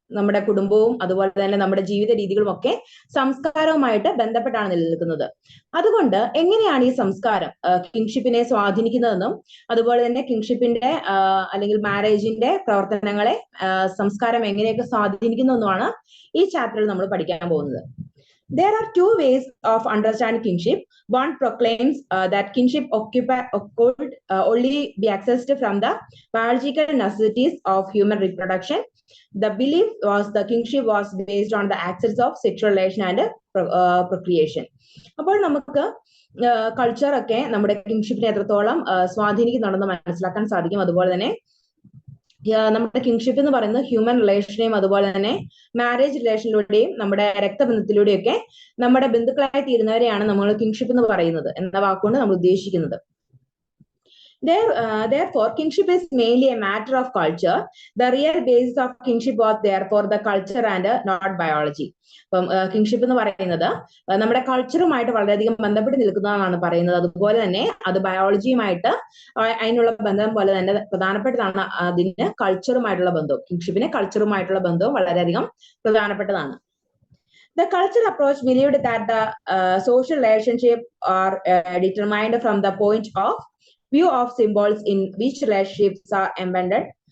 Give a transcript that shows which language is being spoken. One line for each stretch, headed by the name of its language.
Malayalam: നമ്മുടെ കുടുംബവും അതുപോലെ തന്നെ നമ്മുടെ ജീവിത രീതികളും ഒക്കെ സംസ്കാരവുമായിട്ട് ബന്ധപ്പെട്ടാണ് നിലനിൽക്കുന്നത്. അതുകൊണ്ട് എങ്ങനെയാണ് ഈ സംസ്കാരം കിങ്ഷിപ്പിനെ സ്വാധീനിക്കുന്നതെന്നും അതുപോലെ തന്നെ കിങ്ഷിപ്പിന്റെ അല്ലെങ്കിൽ മാരേജിന്റെ പ്രവർത്തനങ്ങളെ സംസ്കാരം എങ്ങനെയൊക്കെ സ്വാധീനിക്കുന്നതെന്നുമാണ് ഈ ചാപ്റ്ററിൽ നമ്മൾ പഠിക്കാൻ പോകുന്നത്.
English: There are two ways of understanding kinship. One proclaims that kinship could only be accessed from the biological necessities of human reproduction. The belief was the kinship was based on the access of sexual relation and procreation.
Malayalam: അപ്പോൾ നമുക്ക് culture ഒക്കെ നമ്മുടെ കിങ്ഷിപ്പിനെ എത്രത്തോളം സ്വാധീനിക്കുന്നുണ്ടെന്ന് മനസ്സിലാക്കാൻ സാധിക്കും. അതുപോലെ തന്നെ നമ്മുടെ കിങ്ഷിപ്പ് എന്ന് പറയുന്നത് ഹ്യൂമൻ റിലേഷനെയും അതുപോലെ തന്നെ മാരേജ് റിലേഷനിലൂടെയും നമ്മുടെ രക്തബന്ധത്തിലൂടെയൊക്കെ നമ്മുടെ ബന്ധുക്കളായി തീരുന്നവരെയാണ് നമ്മൾ കിങ്ഷിപ്പ് എന്ന് പറയുന്നത് എന്ന വാക്കുകൊണ്ട് നമ്മൾ ഉദ്ദേശിക്കുന്നത്.
English: Therefore, kinship is mainly a matter of culture. The real basis of kinship was therefore the culture and not biology.
Malayalam: അപ്പം കിങ്ഷിപ്പ് എന്ന് പറയുന്നത് നമ്മുടെ കൾച്ചറുമായിട്ട് വളരെയധികം ബന്ധപ്പെട്ട് നിൽക്കുന്നതാണ് പറയുന്നത്. അതുപോലെ തന്നെ അത് ബയോളജിയുമായിട്ട് അതിനുള്ള ബന്ധം പോലെ തന്നെ പ്രധാനപ്പെട്ടതാണ്. അതിന് കൾച്ചറുമായിട്ടുള്ള ബന്ധവും, കിങ്ഷിപ്പിന് കൾച്ചറുമായിട്ടുള്ള ബന്ധവും വളരെയധികം പ്രധാനപ്പെട്ടതാണ്.
English: The cultural approach believed that the social relationship are determined from the point of view of symbols in which relationships are embedded.